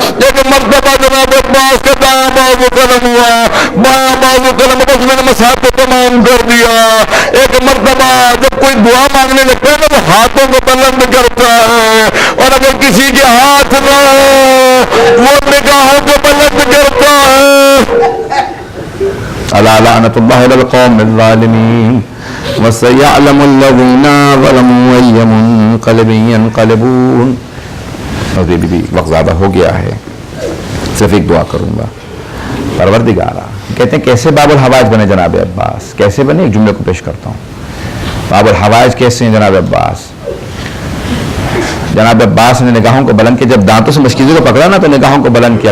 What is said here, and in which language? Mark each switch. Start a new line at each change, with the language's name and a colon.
Urdu: ایک مرتبہ جناب عباس کا دایاں بازو قلم ہوا, بایاں بازو قلم, بس میں نے مساحت کو تمام کر دیا. ایک مرتبہ جب کوئی دعا مانگنے لگتا ہے نا تو ہاتھوں کو بلند کرتا ہے, اور اگر کسی کے ہاتھ نہ ہو وہ نگاہوں کو بلند کرتا ہے.
Arabic: الا لعنت اللہ علی القوم الظالمین وسيعلم الذين ظلموا أي منقلب ينقلبون.
Urdu: بھی وقت زیادہ ہو گیا ہے, صرف ایک دعا کروں گا. پروردگارا, کہتے ہیں کیسے باب الحوائج بنے جناب عباس, کیسے بنے؟ ایک جملے کو پیش کرتا ہوں. باب الحوائج کیسے ہیں جناب عباس؟ جناب عباس نے نگاہوں کو بلند کیا, جب دانتوں سے مشکیزے کو پکڑا نا تو نگاہوں کو بلند کیا.